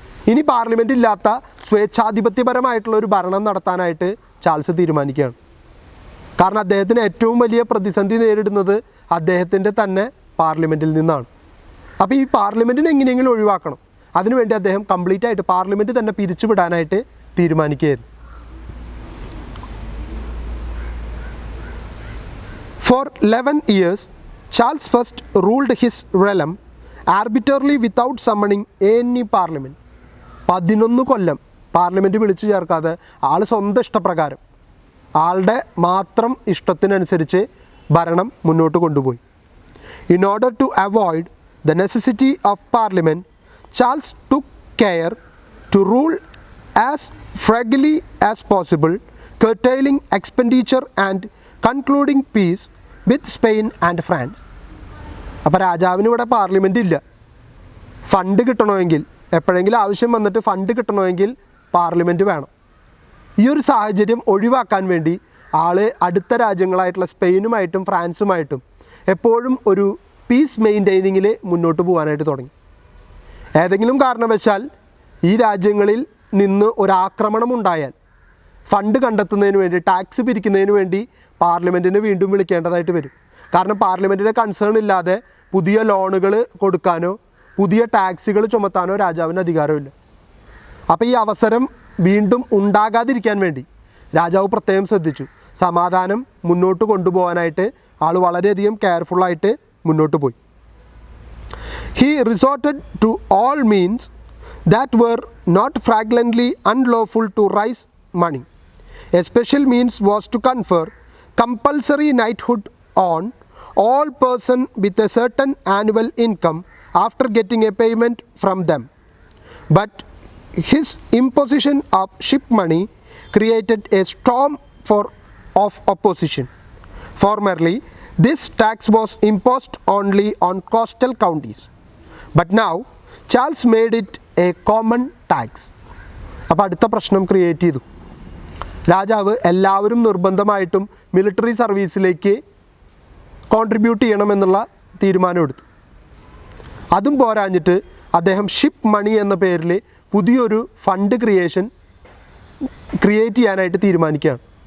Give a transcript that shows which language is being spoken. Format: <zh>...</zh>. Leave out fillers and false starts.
<ml>ഇനി പാർലമെൻറ്റ് ഇല്ലാത്ത സ്വേച്ഛാധിപത്യപരമായിട്ടുള്ള ഒരു ഭരണം നടത്താനായിട്ട് ചാൾസ് തീരുമാനിക്കുകയാണ്. കാരണം അദ്ദേഹത്തിന് ഏറ്റവും വലിയ പ്രതിസന്ധി നേരിടുന്നത് അദ്ദേഹത്തിൻ്റെ തന്നെ പാർലമെൻറ്റിൽ നിന്നാണ്. അപ്പോൾ ഈ പാർലമെൻറ്റിനെ എങ്ങനെയെങ്കിലും ഒഴിവാക്കണം. അതിനുവേണ്ടി അദ്ദേഹം കംപ്ലീറ്റ് ആയിട്ട് പാർലമെൻറ്റ് തന്നെ പിരിച്ചുവിടാനായിട്ട് തീരുമാനിക്കുകയായിരുന്നു.</ml> <en>For 11 years, Charles I ruled his realm arbitrarily without summoning any parliament.</en> <ml>11 Kollam parliament വിളിച്ചു ചേർക്കാതെ ആൾ സ്വന്തം ഇഷ്ടപ്രകാരം ആളുടെ മാത്രം ഇഷ്ടത്തിനനുസരിച്ച് ഭരണം മുന്നോട്ട് കൊണ്ടുപോയി.</ml> <en>In order to avoid the necessity of parliament, Charles took care to rule as frugally as possible, curtailing expenditure and concluding peace with Spain and France.</en> <ml>അപ്പോൾ രാജാവിന് ഇവിടെ പാർലമെൻറ്റ് ഇല്ല. ഫണ്ട് കിട്ടണമെങ്കിൽ, എപ്പോഴെങ്കിലും ആവശ്യം വന്നിട്ട് ഫണ്ട് കിട്ടണമെങ്കിൽ പാർലമെൻറ്റ് വേണം. ഈ ഒരു സാഹചര്യം ഒഴിവാക്കാൻ വേണ്ടി ആൾ അടുത്ത രാജ്യങ്ങളായിട്ടുള്ള സ്പെയിനുമായിട്ടും ഫ്രാൻസുമായിട്ടും എപ്പോഴും ഒരു പീസ് മെയിൻറ്റെയിനിങ്ങിൽ മുന്നോട്ട് പോകാനായിട്ട് തുടങ്ങി. ഏതെങ്കിലും കാരണവശാൽ ഈ രാജ്യങ്ങളിൽ നിന്ന് ഒരാക്രമണം ഉണ്ടായാൽ ഫണ്ട് കണ്ടെത്തുന്നതിന് വേണ്ടി, ടാക്സ് പിരിക്കുന്നതിന് വേണ്ടി പാർലമെൻറ്റിനെ വീണ്ടും വിളിക്കേണ്ടതായിട്ട് വരും. കാരണം പാർലമെൻറ്റിൻ്റെ കൺസേൺ ഇല്ലാതെ പുതിയ ലോണുകൾ കൊടുക്കാനോ പുതിയ ടാക്സുകൾ ചുമത്താനോ രാജാവിന് അധികാരമില്ല. അപ്പോൾ ഈ അവസരം വീണ്ടും ഉണ്ടാകാതിരിക്കാൻ വേണ്ടി രാജാവ് പ്രത്യേകം ശ്രദ്ധിച്ചു. സമാധാനം മുന്നോട്ട് കൊണ്ടുപോകാനായിട്ട് ആൾ വളരെയധികം കെയർഫുള്ളായിട്ട് മുന്നോട്ട് പോയി.</ml> <en>He resorted to all means that were not flagrantly unlawful to raise money. A special means was to confer compulsory knighthood on all persons with a certain annual income after getting a payment from them. But his imposition of ship money created a storm of opposition. Formerly, this tax was imposed only on coastal counties, but now Charles made it a common tax.</en> <ml>അപ്പോൾ അടുത്ത പ്രശ്നം create ചെയ്തു. രാജാവ് എല്ലാവരും നിർബന്ധമായിട്ടും military സർവീസിലേക്ക് contribute ചെയ്യണമെന്നുള്ള തീരുമാനമെടുത്തു. അതും പോരാഞ്ഞിട്ട് അദ്ദേഹം ഷിപ്പ് മണി എന്ന പേരിൽ പുതിയൊരു ഫണ്ട് ക്രിയേറ്റ് ചെയ്യാനായിട്ട് തീരുമാനിക്കുകയാണ്.</ml>